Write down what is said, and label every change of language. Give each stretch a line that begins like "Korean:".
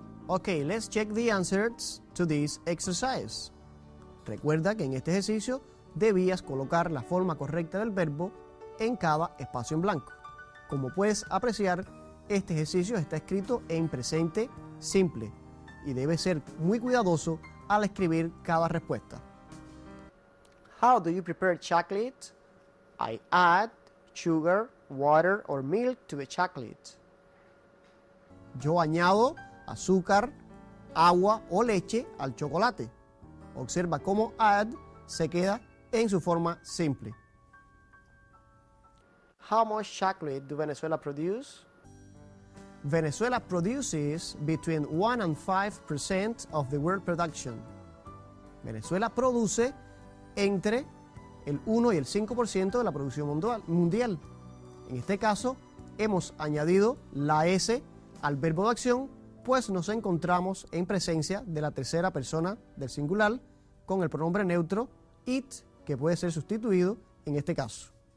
English: Okay, let's check the answers to this exercise.
Spanish: Recuerda que en este ejercicio debías colocar la forma correcta del verbo en cada espacio en blanco. Como puedes apreciar, este ejercicio está escrito en presente simple y debes ser muy cuidadoso al escribir cada respuesta.
English: How do you prepare chocolate? I add sugar, water or milk to the chocolate.
Spanish: Yo añado azúcar, agua o leche al chocolate. Observa cómo add se queda en su forma simple.
English: How much chocolate do Venezuela produce? Venezuela produces between 1 and 5% of the world production.
Spanish: Venezuela produce entre el 1 y el 5% de la producción mundial. En este caso, hemos añadido la S al verbo de acción, pues nos encontramos en presencia de la tercera persona del singular con el pronombre neutro it, que puede ser sustituido en este caso.